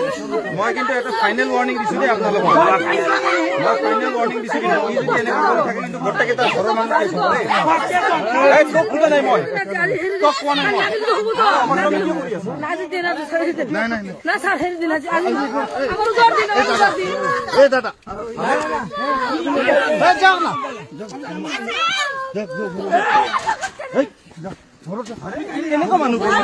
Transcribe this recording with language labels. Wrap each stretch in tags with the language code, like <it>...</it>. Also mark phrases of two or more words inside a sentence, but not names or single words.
<as>মই কিন্তু এটা</as> <en>final warning</en> <as>দিছো দেই আপোনালোকক মই</as> <en>final warning</en> <as>দিছো কিন্তু ই যদি এনেকা কৰি থাকে কিন্তু গোটেইকেইটা ঘৰৰ মানুহ কেছ হ'ব দেই এই তোক কোৱা নাই মই তোক কোৱা নাই মই আমাৰ কি কৰি আছ নাই নাই না স্যার হেৰি দিন আজি আমার জোর দিন এই দাদা এই যাও না এই এনেকা মানুহ</as>